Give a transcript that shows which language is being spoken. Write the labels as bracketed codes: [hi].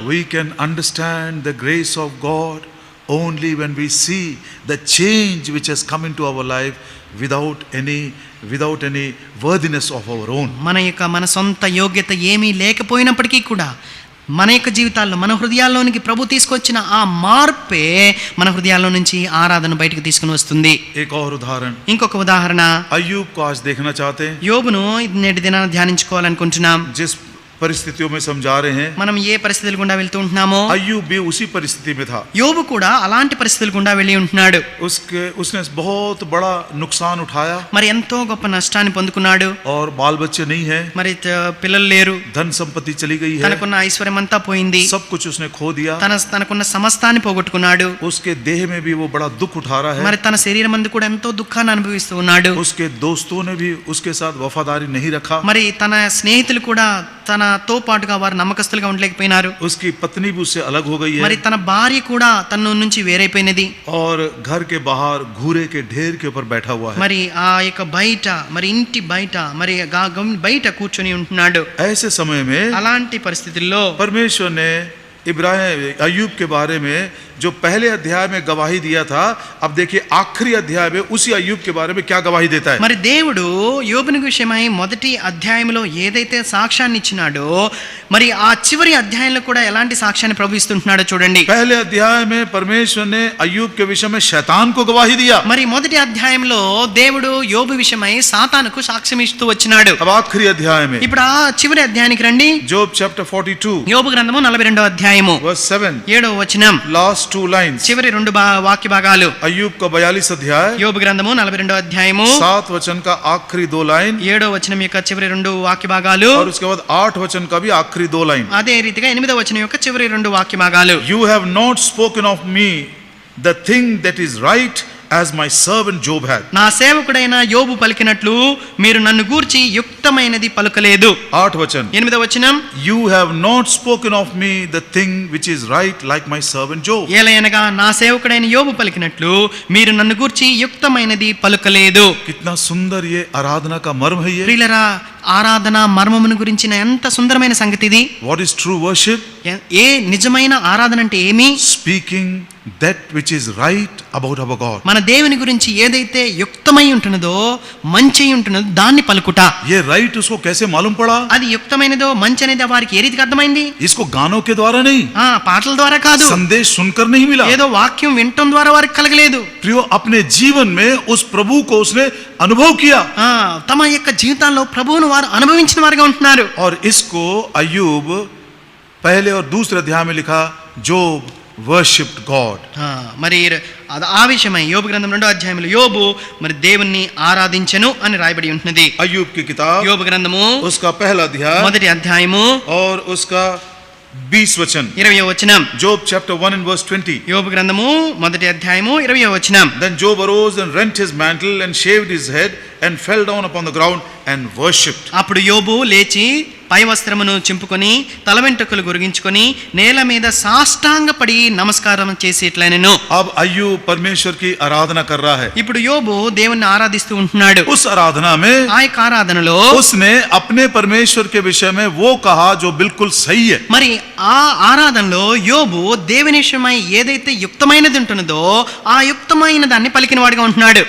[en] We can understand the grace of God only when we see the change which has come into our life without any worthiness of our own. [te] మన సొంత యోగ్యత ఏమీ లేకపోయినప్పటికీ కూడా మన యొక్క జీవితాల్లో మన హృదయాల్లోనికి ప్రభు తీసుకొచ్చిన ఆ మార్పే మన హృదయాల్లో నుంచి ఆరాధన బయటకు తీసుకుని వస్తుంది. [hi] एक और उदाहरण, [te] ఇంకొక ఉదాహరణ, [hi] अय्यूब को आज देखना चाहते हैं. [te] యోబును నేటి దినాన ధ్యానించుకోవాలనుకుంటున్నాం. [hi] जिस परिस्थितियों में समझा रहे हैं, [te] మనం ఏ పరిస్థితుల గుండా వెళ్తూ ఉంటున్నామో [hi] अय्यूब भी उसी परिस्थिति में था. [te] యోబు కూడా అలాంటి పరిస్థితుల గుండా వెళ్ళి ఉంటున్నాడు. [hi] उसने बहुत बड़ा नुकसान उठाया [te] మరి ఎంతో గొప్ప నష్టాన్ని పొందుకున్నాడు. [hi] और बाल बच्चे नहीं है, [te] మరి పిల్లలు లేరు, [hi] धन संपत्ति चली गई है, [te] తనకున్న ఐశ్వర్యం అంతా పోయింది, [hi] सब कुछ उसने खो दिया. [te] తనకున్న సమస్తాన్ని పోగొట్టుకున్నాడు. [hi] उसके देह में भी वो बड़ा दुख उठा रहा है. [te] మరి తన శరీరం అందు కూడా ఎంతో దుఃఖాన్ని అనుభవిస్తూ ఉన్నాడు. [hi] उसके दोस्तों ने भी उसके साथ वफादारी नहीं रखा. [te] మరి తన స్నేహితులు కూడా తనతో పాటుగా వారు నమ్మకస్తులుగా ఉండలేకపోయినారు. [hi] उसकी पत्नी भी उससे अलग हो गई [te] మరి [hi] है [te] తన భార్య కూడా తన నుంచి వేరైపోయినది. [hi] और घर के बाहर घूरे के ढेर के ऊपर बैठा हुआ है. [te] మరి ఆ యొక్క బయట, మరి ఇంటి బయట, మరి బయట కూర్చొని ఉంటున్నాడు. [hi] ऐसे समय में [te] అలాంటి పరిస్థితుల్లో [hi] परमेश्वर ने इब्राहिम अय्यूब के बारे में जो पहले अध्याय में गवाही दिया था, अब देखिए आखिरी अध्याय में उसी अय्यूब के बारे में क्या गवाही देता है. [te] మరి దేవుడు యోబుని విషయమై మొదటి అధ్యాయంలో ఏదైతే సాక్ష్యాన్ని ఇచ్చినాడో, మరి ఆ చివరి అధ్యాయంలో కూడా ఎలాంటి సాక్ష్యాన్ని ప్రభు ఇస్తుంటున్నాడో చూడండి. [hi] पहले अध्याय में परमेश्वर ने अय्यूब के विषय में शैतान को गवाही दिया. [te] మరి మొదటి అధ్యాయంలో దేవుడు యోబు విషయమై సాతానుకు సాక్ష్యం ఇస్తూ వచ్చినాడు. [hi] अब आखिरी अध्याय में [te] ఇప్పుడు ఆ చివరి అధ్యాయానికి రండి. [en] Job chapter 42 [te] యోబు గ్రంథము 42వ అధ్యాయము [en] verse 7, [te] 7వ వచనం, [en] Last 2 lines. [te] చివరి 2 వాక్య భాగాలు. [hi] अय्यूब का 42 अध्याय [te] యోబు గ్రంథము 42వ అధ్యాయము [hi] 7 वचन का आखिरी 2 लाइन [te] 7వ వచనం యొక్క చివరి 2 వాక్య భాగాలు, [hi] और उसके बाद 8 वचन का भी आखिरी 2 लाइन. [te] అదే రీతిగా 8వ వచనం యొక్క చివరి 2 వాక్య భాగాలు. [en] You have not spoken of me the thing that is right as my servant Job had. [te] నా సేవకుడైన యోబు పలికినట్లు మీరు నన్ను గూర్చి యుక్తమైనది పలుకలేదు. [hi] 8 वचन, [te] 8వ వచనం, [en] you have not spoken of me the thing which is right like my servant Job. [te] ఏలయనగా నా సేవకుడైన యోబు పలికినట్లు మీరు నన్ను గూర్చి యుక్తమైనది పలుకలేదు. [hi] कितना सुंदर ये आराधना का मर्म है. ये [te] ప్రియులరా, ఆరాధన మర్మమును గురించిన ఎంత సుందరమైన సంగతి ఇది. [en] what is true worship? [te] ఏ నిజమైన ఆరాధన అంటే ఏమి? [en] Speaking that which is right about our God. [te] మన దేవుని గురించి ఏదైతే యుక్తమై ఉంటున్నదో, మంచి ఉంటున్నదో దాన్ని పలుకుట. [hi] ये right उसको कैसे मालूम पड़ा? [te] అది యుక్తమైనదో మంచి అనేది వారికి ఏ రీతికి అర్థమైంది? [hi] इसको गानों के द्वारा नहीं, [te] పాటల ద్వారా కాదు, [hi] संदेश सुनकर नहीं मिला. [te] ఏదో వాక్యం వినటం ద్వారా వారికి కలగలేదు. [hi] प्रियो, अपने जीवन में उस प्रभु को उसने अनुभव किया [te] తమ యొక్క జీవితాల్లో ప్రభువును వారు అనుభవించిన వారుగా ఉంటున్నారు. [hi] और इसको अय्यूब पहले और दूसरे अध्याय में लिखा, [en] Job worshiped God. [te] మరి ఆ విషయమై యోబు గ్రంథం 2వ అధ్యాయంలో యోబు మరి దేవుణ్ణి ఆరాధించెను అని రాయబడి ఉంటున్నది. [hi] अय्यूब की किताब [te] యోబు గ్రంథము [hi] उसका पहला अध्याय [te] మొదటి అధ్యాయము [hi] और उसका 20 वचन. [te] 20వ వచనం. [en] Job chapter 1 and verse 20. [te] యోబు గ్రంథము మొదటి అధ్యాయము 20వ వచనం. [en] Then Job arose and rent his mantle and shaved his head and fell down upon the ground and worshipped. [te] అప్పుడు యోబు లేచి పై వస్త్రమును చింపుకొని తల వెంట్రుకలు గురిగించుకొని నేల మీద సాష్టాంగపడి నమస్కారం చేసి ఇట్లనెను. [hi] अब अय्यूब परमेश्वर की आराधना कर रहा है. [te] ఇప్పుడు యోబు దేవుణ్ణి ఆరాధిస్తూ ఉంటున్నాడు. [hi] उस आराधना में [te] ఆ యొక్క ఆరాధనలో [hi] उसने अपने परमेश्वर के विषय में वो कहा जो बिल्कुल सही है. [te] మరి ఆ ఆరాధనలో యోబు దేవుని విషయమై ఏదైతే యుక్తమైనది ఉంటున్నదో ఆ యుక్తమైన దాన్ని పలికిన వాడిగా ఉంటున్నాడు.